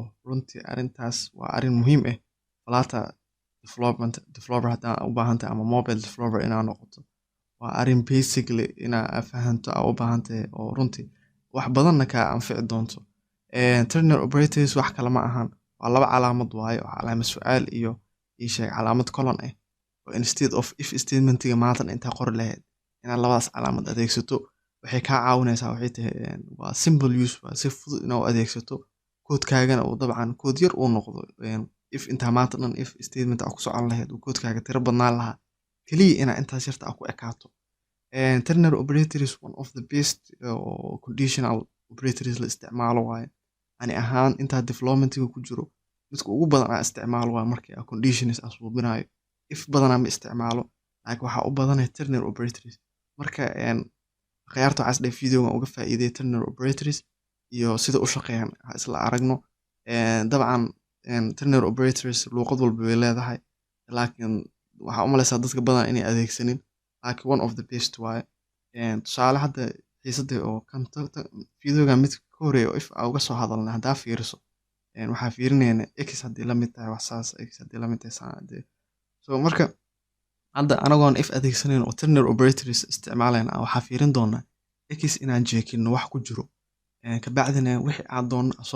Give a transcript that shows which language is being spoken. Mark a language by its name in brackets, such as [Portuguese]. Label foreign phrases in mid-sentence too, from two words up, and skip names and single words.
[Somali] runtii arrintaas waa arrin muhiim ah falaata developer haddii u baahantahay ama [English] mobile developer [Somali] inaa noqoto waa arrin basically inaa fahanto u baahantahay oo runtii wax badanna ka anfici doonto [English] ternary operators [Somali] wax kale ma ahan waa laba calaamad waaye oo calaamad su'aal iyo ii sheeg calaamad colon ah [English] instead of if statementiga [Somali] maatan intaa qori lahayd inaad labadaas calaamad adeegsato waxay kaa caawinaysaa waxay tahay waa [English] simple use [Somali] waa si fudud inaad u adeegsato koodkaagana uu dabcan kood yar uu noqdo if intaa maanta dhan [English] if statement [Somali] aa ku socon lahayd uu koodkaaga tiro badnaan lahaa keliya inaa intaas yarta aa ku ekaato [English] ternary operator is one of the best conditional operators [Somali] la isticmaalo waaye ani ahaan intaa developmentiga ku jiro midka ugu badan aa isticmaalo waa markii aa conditions aa suubinayo if badanaa ma isticmaalo laakiin waxaa u badanaya [English] ternary operators [Somali] marka khiyaarta waxaa isdhahay videogan uga faa'iiday [English] ternary operators [Somali] iyo sida u shaqeeyaan isla aragno dabcan [English] ternary operators [Somali] luuqad walba way leedahay laakiin waxaa u malaysaa dadka badan inay adeegsanin laakiin [English] one of the best [Somali] waaye tusaale hadda xiisada oo videogan mid ka horeeya oo if aa uga soo hadalnay haddaa fiiriso waxaa fiirinayna x haddii la mid tahay wax saas x haddii la mid tahay saan so marka hadda anagoon if adeegsanayn oo [English] ternary operators [Somali] isticmaalayna waxaa fiirin doonaa x inaan jeekino wax ku jiro kabacdina wixii aad doonno soo